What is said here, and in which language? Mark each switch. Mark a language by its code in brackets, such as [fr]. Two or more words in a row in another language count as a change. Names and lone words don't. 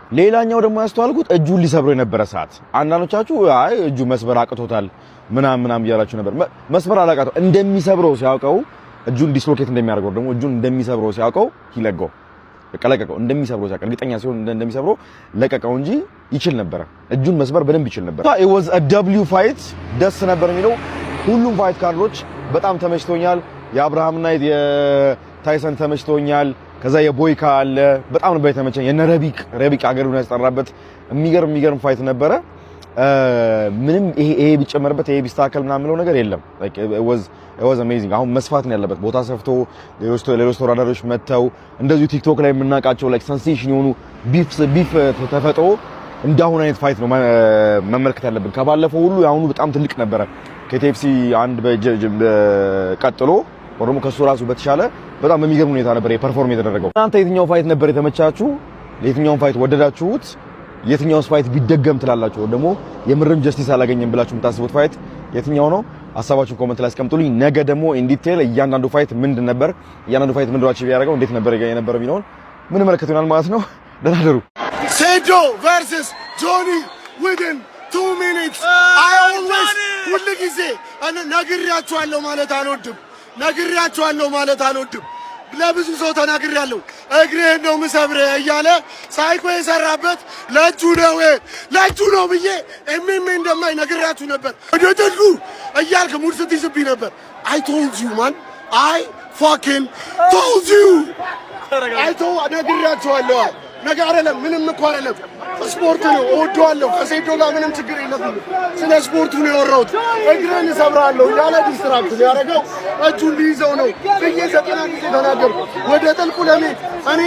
[am] ሌላኛው ደግሞ ያስተዋልኩት እጁን ሊሰብረው የነበረ ሰዓት አንዳንዶቻችሁ አይ እጁ መስበር አቅቶታል ምናምን እያላችሁ ነበር። መስበር አላቃተው፣ እንደሚሰብረው ሲያውቀው እጁን ዲስሎኬት እንደሚያደርገው ደግሞ እጁን እንደሚሰብረው ሲያውቀው ይለቀው ለቀቀው። እንደሚሰብረው ሲያውቅ እርግጠኛ ሲሆን እንደሚሰብረው ለቀቀው እንጂ ይችል ነበር። እጁን መስበር በደንብ ይችል ነበር። [en] it was a w fight [am] ደስ ነበር የሚለው ሁሉም ፋይት ካርዶች በጣም ተመችቶኛል። የአብርሃምና የታይሰን ተመችቶኛል። ከዛ የቦይካ አለ በጣም ነበር የተመቸኝ። የነ ረቢቅ አገሩን ያስጠራበት የሚገርም ፋይት ነበረ። ምንም ይሄ ቢጨመርበት ይሄ ቢስተካከል ምናምን የሚለው ነገር የለም። [en] like it was amazing። [am] አሁን መስፋት ነው ያለበት። ቦታ ሰፍቶ ሌሎች ተወዳዳሪዎች መተው እንደዚሁ ቲክቶክ ላይ የምናውቃቸው [en] like sensation [am] የሆኑ ቢፍ ተፈጥሮ እንዳሁን አይነት ፋይት ነው መመልከት ያለብን። ከባለፈው ሁሉ ያሁኑ በጣም ትልቅ ነበረ። ከቲኤፍሲ አንድ ቀጥሎ ወርሞ ከሱ ራሱ በተሻለ በጣም በሚገርም ሁኔታ ነበር የፐርፎርም የተደረገው። እናንተ የትኛው ፋይት ነበር የተመቻችሁ? የትኛውን ፋይት ወደዳችሁት? የትኛውስ ፋይት ቢደገም ትላላችሁ? ደግሞ የምርም ጀስቲስ አላገኘም ብላችሁ የምታስቡት ፋይት የትኛው ነው? ሐሳባችሁን ኮሜንት ላይ አስቀምጡልኝ። ነገ ደግሞ [en] in detail [am] እያንዳንዱ ፋይት ምንድን ነበር፣ እያንዳንዱ ፋይት ምንድን ነው አቺቭ ያደረገው፣ እንዴት ነበር የነበረው ቢሆን ምን መለከት ይሆናል ማለት ነው። ደህና ደሩ። ሴዶ [en] versus ጆኒ within 2 minutes I always [am] ሁሉ ጊዜ ነግሬያችኋለሁ ማለት አልወድም። ለብዙ ሰው ተናግሬያለሁ። እግሬን ነው ምሰብርህ እያለ ሳይኮ የሰራበት ለእጁ ነው ብዬ እንደማይ ነግሬያችሁ ነበር። ወደ ጥሉ እያልክ ሙድ ስትይዝብኝ ነበር። [en] I told you man, I fucking told you። [am] ነግሬያችኋለሁ። ነገር አይደለም ምንም እኮ አይደለም። ስፖርት ነው፣ እወደዋለሁ። ከሴዶ ጋር ምንም ችግር የለብኝም። ስለ ስፖርቱ ነው ያወራሁት። እግሬን እሰብራለሁ ያለ ዲስትራክሽን ያደረገው እጁን ሊይዘው ነው ብዬ 90 ጊዜ ተናገርኩ። ወደ ጥልቁ ለምን እኔን